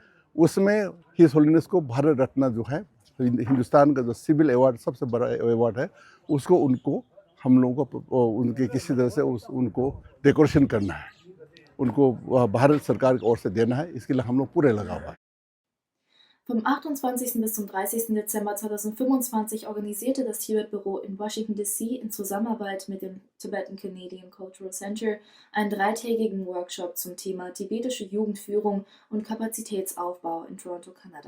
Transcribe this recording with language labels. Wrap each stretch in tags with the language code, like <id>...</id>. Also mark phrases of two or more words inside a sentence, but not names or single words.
<hi>उसमें हिज होलीनेस को भारत रत्न जो है, हिंदुस्तान का जो सिविल अवार्ड सबसे बड़ा अवार्ड है, उसको उनको हम लोगों को उनके किसी तरह से उनको डेकोरेशन करना है, उनको भारत सरकार की ओर से देना है। इसके लिए हम लोग पूरे लगा हुआ है।</hi> <de>Vom 28. bis zum 30. Dezember 2025 organisierte das Tibet-Büro in Washington, D.C. in Zusammenarbeit mit dem Tibetan Canadian Cultural Center einen dreitägigen Workshop zum Thema tibetische Jugendführung und Kapazitätsaufbau in Toronto, Kanada.</de>